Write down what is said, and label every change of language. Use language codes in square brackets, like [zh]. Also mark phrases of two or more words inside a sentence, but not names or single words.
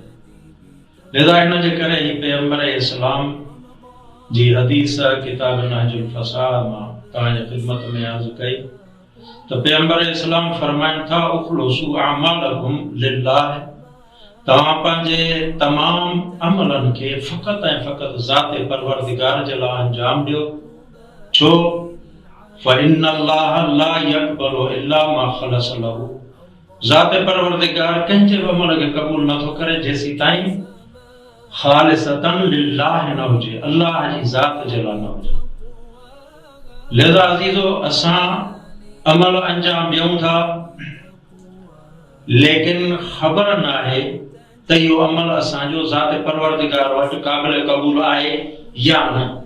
[sd] लिहाज़ा इन जे करे ही पैगंबर इस्लाम जी हदीस किताब नहजुल फसाह मां तव्हांजे ख़िदमत में अर्ज़ कई त पैगंबर इस्लाम फरमाइनि था [ar] أخلصوا أعمالكم لله, [sd] तव्हां पंहिंजे तमाम अमलनि खे फ़क़त ऐं फ़क़त ज़ात परवरदिगार जे लाइ अंजाम ॾियो। [ar] छो فإن الله لا يقبل إلا ما خلص له, [sd] ज़ात परवरदिगार कंहिंजे बि अमल खे क़बूल नथो करे जेसीं ताईं ख़ालिसतन लिल्लाह न हुजे, अल्लाह जी ज़ात जे लाइ न हुजे। लिहाज़ा अज़ीज़ो असां अमल अंजाम ॾियूं था लेकिन ख़बर न आहे त इहो अमल असांजो ज़ात परवरदिगार वटि क़ाबिल क़बूल आहे या न।